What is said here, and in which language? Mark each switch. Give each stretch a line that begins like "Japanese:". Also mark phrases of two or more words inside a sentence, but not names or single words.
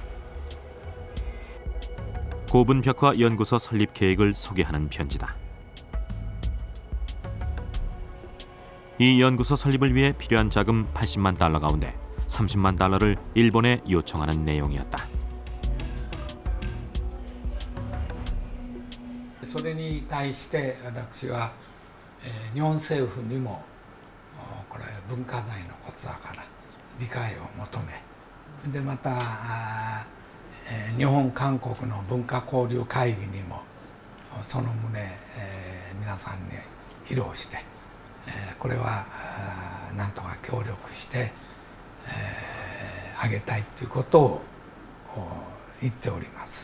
Korean: 고분 벽화 연구소 설립 계획을 소개하는 편지다. 이 연구소 설립을 위해 필요한 자금 80만 달러 가운데 30만 달러를 일본에 요청하는 내용이었다.
Japanese: それに対して私は、日本政府にもこれ文化財のことだから理解を求め、でまた日本韓国の文化交流会議にもその旨、皆さんに披露して、これはなんとか協力してあげたいということを言っております。